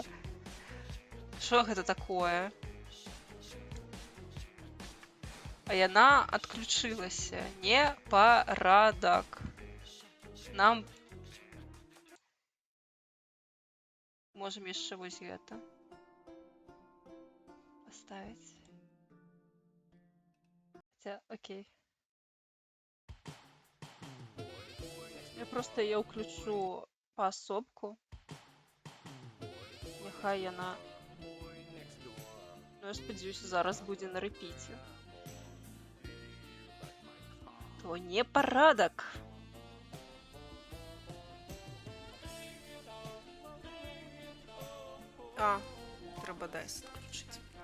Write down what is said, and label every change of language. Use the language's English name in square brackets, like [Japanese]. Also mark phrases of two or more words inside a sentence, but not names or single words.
[Belarusian] Што гэта такое? А яна адключылася. Непарадак. Нам можем яшчэ вось гэта поставить. [Russian] Хотя, окей. Я просто ее включу поособку. [Belarusian] Няхай яна... Ну, я спадзяюся, зараз будзе на рэпіце. То непарадак. А, трэба дайс адключыць.